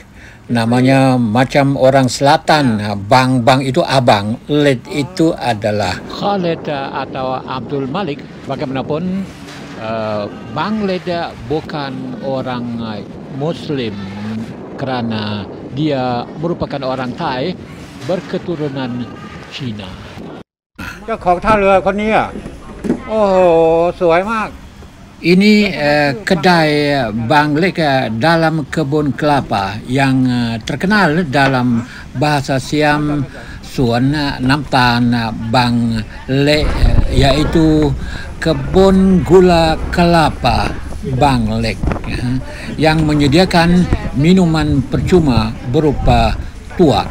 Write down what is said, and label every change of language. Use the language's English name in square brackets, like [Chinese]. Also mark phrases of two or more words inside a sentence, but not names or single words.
[Malay] Namanya macam orang selatan. Bang itu abang, Lek itu adalah Khalid atau Abdul Malik. Bagaimanapun Bang Lek bukan orang Muslim kerana dia merupakan orang Thai berketurunan Cina. [Thai] เจ้าของท่าเรือคนนี้โอ้โหสวยมาก [Malay] Ini kedai Bang Lek dalam kebun kelapa yang terkenal dalam bahasa Siam Suan Namtan Bang Lek, yaitu kebun gula kelapa Bang Lek yang menyediakan minuman percuma berupa tuak.